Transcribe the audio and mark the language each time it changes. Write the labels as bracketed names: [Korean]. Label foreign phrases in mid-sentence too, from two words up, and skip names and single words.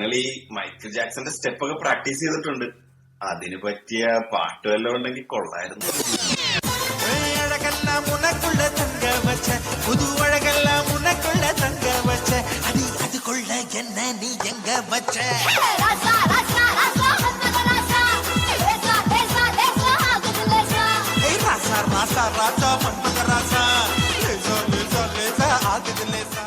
[Malayalam] മൈക്കിൾ ജാക്സന്റെ സ്റ്റെപ്പ് ഒക്കെ പ്രാക്ടീസ് ചെയ്തിട്ടുണ്ട്. അതിന് പറ്റിയ പാട്ട് വല്ലതും ഉണ്ടെങ്കിൽ കൊള്ളായിരുന്നു. [Tamil] உனக்குள்ள தங்க வச்ச புது அழகெல்லாம் உனக்குள்ள தங்க வச்ச அடி அதுக்குள்ள என்ன நீ எங்க வச்ச ராசா ராசா ராசா ராசா ராசா ராசா மன்மத ராசா லேசா லேசா லேசா ஆகுது லேசா